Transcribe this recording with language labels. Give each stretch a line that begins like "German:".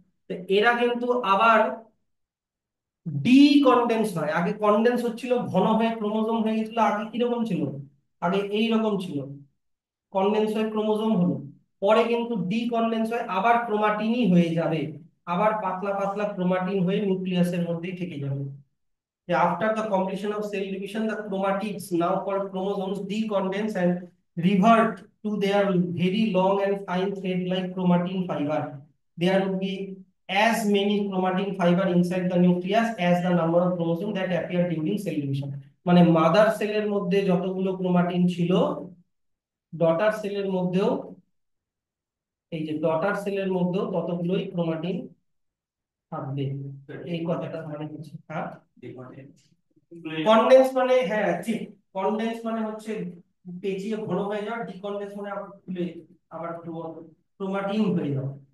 Bangla: তো এরা কিন্তু আবার ডি কনডেন্স হয়। আগে কনডেন্স হচ্ছিল, ঘন হয়ে ক্রোমোসোম হয়ে গেছিল। আগে কিরকম ছিল? আগে এই রকম ছিল, কনডেন্স হয়ে ক্রোমোসোম হলো। পরে কিন্তু ডি কনডেন্স হয়, আবার ক্রোমাটিনই হয়ে যাবে, আবার পাতলা পাতলা ক্রোমাটিন হয়ে নিউক্লিয়াসের মধ্যেই থেকে যাবে।
English: After the completion of cell division, the chromatids, now called chromosomes, decondense and revert to their very long and fine thread-like chromatin fiber. There will be as many chromatin fiber inside the nucleus as the number of chromosomes that appear during cell division.
Bangla: মানে mother সেলের মধ্যে যতগুলো chromatin ছিল, daughter সেলের মধ্যেও, এই যে daughter সেলের মধ্যেও ততগুলোই ক্রোমাটিন থাকবে। এই কথাটা মানে হচ্ছে, হ্যাঁ, কনডেন্স মানে, হ্যাঁ ঠিক, কনডেন্স মানে হচ্ছে পেঁচিয়ে ঘন হয়ে যাওয়া, ডিকনডেন্স মানে আবার খুলে আবার ক্রোমাটিন হয়ে যাওয়া।